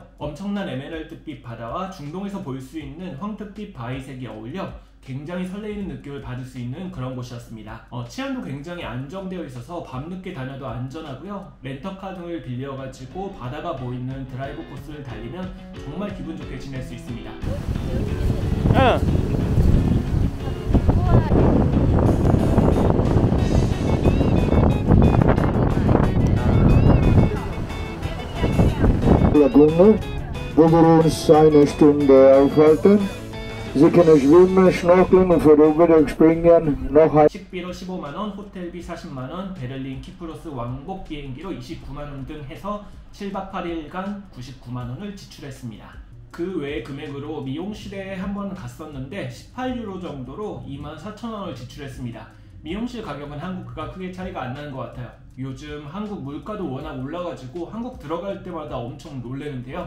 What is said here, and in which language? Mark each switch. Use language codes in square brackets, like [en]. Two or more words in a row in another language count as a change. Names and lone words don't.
[ko] 엄청난 에메랄드빛 바다와 중동에서 볼 수 있는 황토빛 바위색이 어울려 굉장히 설레이는 느낌을 받을 수 있는 그런 곳이었습니다. 치안도 굉장히 안정되어 있어서 밤늦게 다녀도 안전하고요. 렌터카 등을 빌려가지고 바다가 보이는 드라이브 코스를 달리면 정말 기분 좋게 지낼 수 있습니다. [de] Lagune, wo wir uns eine Stunde aufhalten. Sie können schwimmen, schnorkeln und vorübergehend springen. noch ein [ko] 식비로 15만원, 호텔비 40만원, 베를린 키프로스 왕복 비행기로 29만원 등 해서 7박 8일간 99만원을 지출했습니다. 그 외의 금액으로 미용실에 한번 갔었는데 18유로 정도로 24,000원을 지출했습니다. 미용실 가격은 한국과 크게 차이가 안 나는 것 같아요. 요즘 한국 물가도 워낙 올라가지고 한국 들어갈 때마다 엄청 놀래는데요.